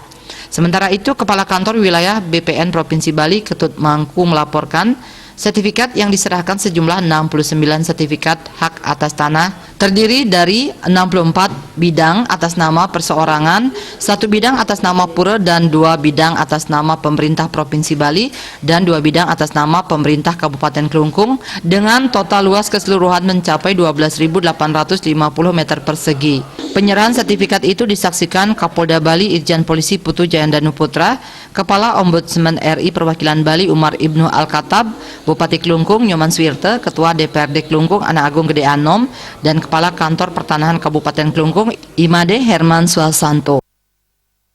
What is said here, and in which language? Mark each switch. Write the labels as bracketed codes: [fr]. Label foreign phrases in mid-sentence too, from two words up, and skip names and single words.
[id] Sementara itu, Kepala Kantor Wilayah BPN Provinsi Bali Ketut Mangku melaporkan sertifikat yang diserahkan sejumlah 69 sertifikat hak atas tanah terdiri dari 64 bidang atas nama perseorangan, 1 bidang atas nama pura dan 2 bidang atas nama pemerintah Provinsi Bali dan 2 bidang atas nama pemerintah Kabupaten Klungkung dengan total luas keseluruhan mencapai 12.850 meter persegi. Penyerahan sertifikat itu disaksikan Kapolda Bali Irjen Polisi Putu Jayandanu Putra, Kepala Ombudsman RI Perwakilan Bali Umar Ibnu Al-Khattab, Bupati Klungkung Nyoman Swirte, Ketua DPRD Klungkung Anak Agung Gede Anom, dan Kepala Kantor Pertanahan Kabupaten Klungkung Imade Herman Suasanto.